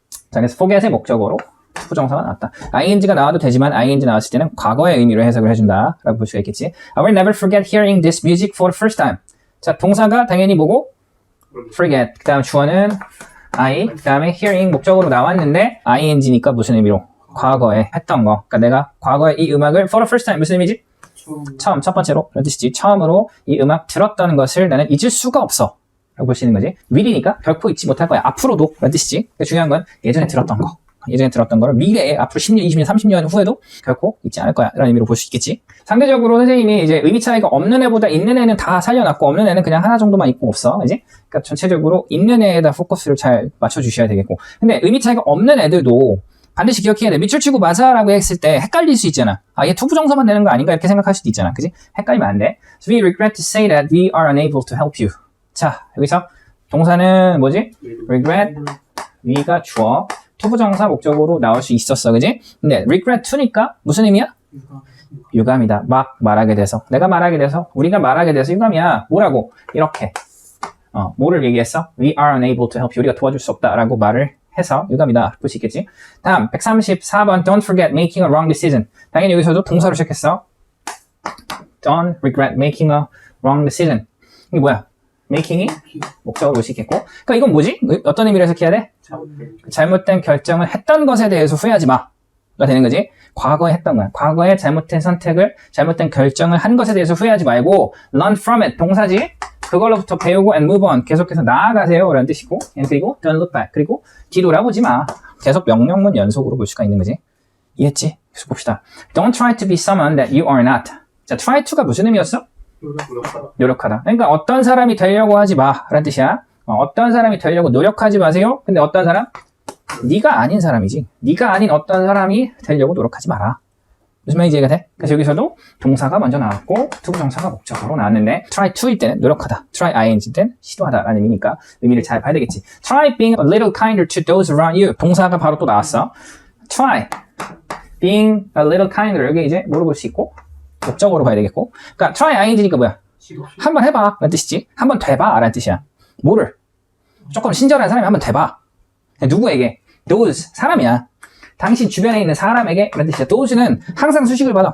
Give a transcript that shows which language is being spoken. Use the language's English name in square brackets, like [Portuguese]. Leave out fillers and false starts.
[Korean] 자, 그래서 forget의 목적어로 투부정사가 나왔다. ing가 나와도 되지만 ing 나왔을 때는 과거의 의미로 해석을 해준다. 라고 볼 수가 있겠지. [English] I will never forget hearing this music for the first time. [Korean] 자, 동사가 당연히 뭐고? forget. 그 다음 주어는 I. 그 다음에 hearing 목적으로 나왔는데 ing니까 무슨 의미로? 과거에 했던 거. 그러니까 내가 과거에 이 음악을 [English] for the first time [Korean] 무슨 의미지? 처음, 첫 번째로 그런 뜻이지. 처음으로 이 음악 들었다는 것을 나는 잊을 수가 없어. 라고 볼 수 있는 거지. will이니까 결코 잊지 못할 거야. 앞으로도 그런 뜻이지. 그러니까 중요한 건 예전에 들었던 거. 예전에 들었던 거를 미래에 앞으로 10년, 20년, 30년 후에도 결코 잊지 않을 거야. 라는 의미로 볼 수 있겠지. 상대적으로 선생님이 이제 의미 차이가 없는 애보다 있는 애는 다 살려놨고 없는 애는 그냥 하나 정도만 있고 없어. 그지? 그러니까 전체적으로 있는 애에다 포커스를 잘 맞춰주셔야 되겠고. 근데 의미 차이가 없는 애들도 반드시 기억해야 돼. 밑줄 치고 맞아라고 했을 때 헷갈릴 수 있잖아. 아, 얘 투부정사만 되는 거 아닌가? 이렇게 생각할 수도 있잖아. 그지? 헷갈리면 안 돼. [English] So we regret to say that we are unable to help you. [Korean] 자, 여기서 동사는 뭐지? regret. we가 주어. 투부정사 목적으로 나올 수 있었어. 그지? 근데 regret to니까 무슨 의미야? 유감이다. 막 말하게 돼서. 내가 말하게 돼서. 우리가 말하게 돼서 유감이야. 뭐라고? 이렇게. 뭐를 얘기했어? [English] We are unable to help you. [Korean] 우리가 도와줄 수 없다. 라고 말을 해서 유감이다. 볼 수 있겠지? 다음 134번 [English] Don't forget making a wrong decision. [Korean] 당연히 여기서도 동사로 시작했어. [English] Don't regret making a wrong decision. [Korean] 이게 뭐야? making이 목적으로 볼 수 있겠고. 그러니까 이건 뭐지? 어떤 의미로 해석해야 돼? 잘못된 결정을 했던 것에 대해서 후회하지 마. 가 되는 거지. 과거에 했던 거야. 과거에 잘못된 선택을, 잘못된 결정을 한 것에 대해서 후회하지 말고 [English] learn from it. [Korean] 동사지. 그걸로부터 배우고 [English] and move on. [Korean] 계속해서 나아가세요. 라는 뜻이고. [English] and 그리고 don't look back. [Korean] 그리고 뒤돌아보지 마. 계속 명령문 연속으로 볼 수가 있는 거지. 이해했지? 계속 봅시다. [English] Don't try to be someone that you are not. [Korean] 자, try to가 무슨 의미였어? 노력하다. 그러니까 어떤 사람이 되려고 하지 마. 라는 뜻이야. 어떤 사람이 되려고 노력하지 마세요. 근데 어떤 사람? 네가 아닌 사람이지. 네가 아닌 어떤 사람이 되려고 노력하지 마라. 무슨 말인지 이해가 돼? 그래서 여기서도 동사가 먼저 나왔고 투부정사가 목적으로 나왔는데 try to일 때는 노력하다. try ing 때는 시도하다 라는 의미니까 의미를 잘 봐야 되겠지. [English] try being a little kinder to those around you. [Korean] 동사가 바로 또 나왔어. [English] try being a little kinder. [Korean] 여기 이제 뭐로 볼 수 있고 목적으로 봐야 되겠고. 그러니까 try ing니까 뭐야? 한번 해봐 라는 뜻이지. 한번 돼봐 라는 뜻이야. 뭐를? 조금 친절한 사람이 한번 돼봐. 누구에게? those, 사람이야. 당신 주변에 있는 사람에게 라는 뜻이야. those는 항상 수식을 받아.